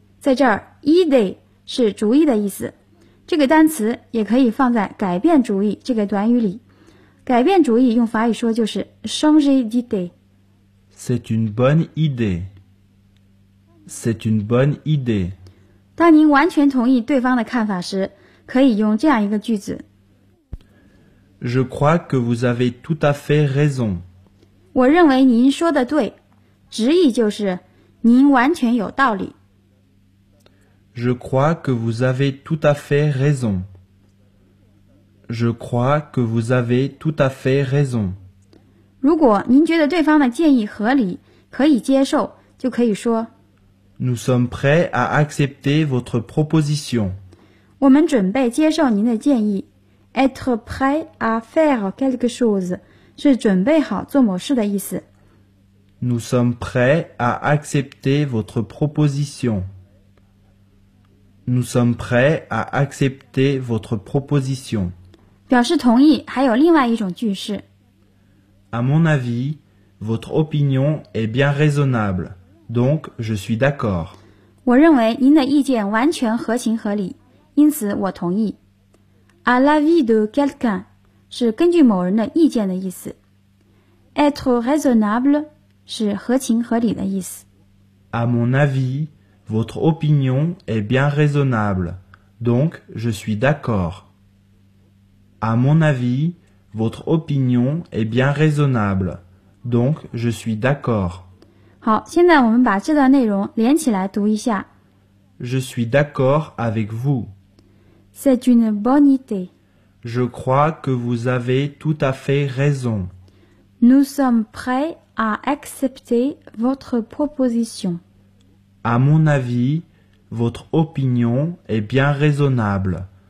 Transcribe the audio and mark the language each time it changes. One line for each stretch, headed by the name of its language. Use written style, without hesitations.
Chinese: 在这儿 idée是主意的意思，这个单词也可以放在改变主意这个短语里。改变主意用法语说就是
French: changer d'idée. C'est une bonne idée. C'est une bonne idée.
Chinese: 当您完全同意对方的看法时，可以用这样一个句子。
French: Je crois que vous avez tout à fait raison.
Chinese: 我认为您说的对，直译就是您完全有道理。
French: Je crois que vous avez tout à fait raison. Je crois que vous avez tout à fait raison.
Chinese: 如果您觉得对方的建议合理，可以接受，就可以说
French: Nous sommes prêts à accepter votre proposition.
Chinese: 我们准备接受您的建议。
French: Être prêt à faire quelque chose
Chinese: 是准备好做某事的意思。
French: Nous sommes prêts à accepter votre proposition. Nous sommes prêts à accepter votre proposition.
Chinese: 表示同意还有另外一种句式。
French: À mon avis, votre opinion est bien raisonnable, donc je suis d'accord.
Chinese: 我认为您的意见完全合情合理，因此我同意。
French: À l'avis de quelqu'un
Chinese: 是根据某人的意见的意思。
French: Être raisonnable
Chinese: 是合情合理的意思。
French: À mon avis,Votre opinion est bien raisonnable, donc je suis d'accord. À mon avis, votre opinion est bien raisonnable, donc je suis d'accord.
Chinese: 好，现在我们把这段内容连起来读一下。
French: Je suis d'accord avec vous. C'est une bonne idée. Je crois que vous avez tout à fait raison. Nous sommes prêts à accepter votre proposition. À mon avis, votre opinion est bien raisonnable.